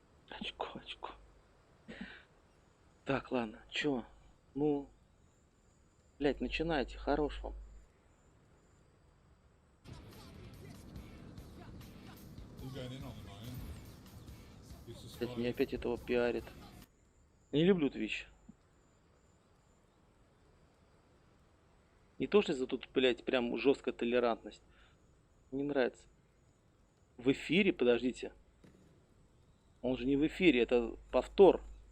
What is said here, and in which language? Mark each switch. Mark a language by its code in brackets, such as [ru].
[ru] Очко. Так, ладно, чё? Ну, блядь, начинайте, хорош вам. [en] You going in on them, are you? It's just [ru] Блядь, [en] like- [ru] меня опять этого пиарит. Не люблю Twitch. Не то, что за тут, блядь, прям жесткая толерантность. Не нравится. В эфире, подождите. Он же не в эфире, это повтор.